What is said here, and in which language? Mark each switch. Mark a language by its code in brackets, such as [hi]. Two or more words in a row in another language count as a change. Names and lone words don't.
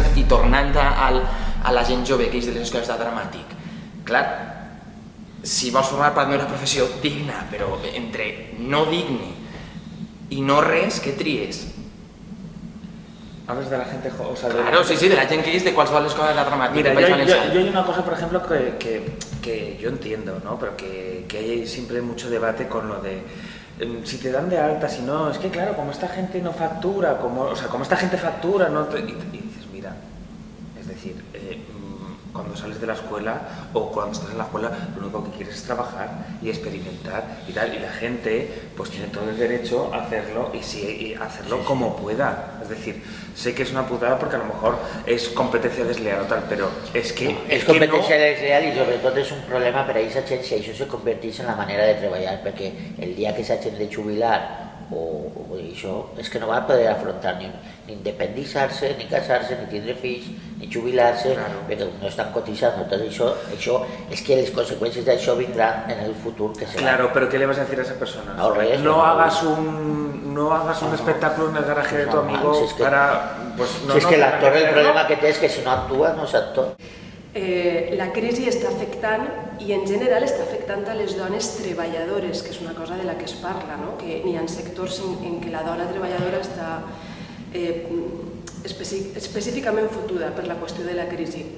[ca] tornant a la gent jove que és de les escoles de dramàtic, clar, si vols formar part d'una professió digna, però entre no digne i no res, què tries? [es] Hablas de la gente joven, o sea, Claro, sí, de la gente que es de cualquier escuela de la dramática. Mira, yo hay una cosa, por ejemplo, que yo entiendo, ¿no? Pero que hay siempre mucho debate con lo de si te dan de alta, si no, es que claro, como esta gente no factura, como esta gente factura, no y dices, mira, es decir, cuando sales de la escuela o cuando estás en la escuela, lo único que quieres es trabajar y experimentar y tal, y la gente pues tiene todo el derecho a hacerlo y hacerlo como pueda. Es decir, sé que es una putada porque a lo mejor es competencia desleal o tal, pero es que... [ca] És competència desleal i sobretot és un problema per a aquesta gent si això se converteix en la manera de treballar, perquè el dia que s'hagin de jubilar o això és que no van poder afrontar ni independitzar-se, ni casar-se, ni tindre fills, ni jubilar-se, perquè no estan cotitzant. Tot això és que les conseqüències d'això vindran en el futur que serà. [es] Claro, pero ¿qué le vas a decir a esa persona? [ca] No, res, [es] no hagas un espectáculo en el garaje de tu amigo para... [ca] Si és que l'actor el problema que té és que si no actua no és actor. La crisi està afectant i en general està afectant a les dones treballadores, que és una cosa de la que es parla, no? Que n'hi ha sectors en què la dona treballadora està específicament fotuda per la qüestió de la crisi.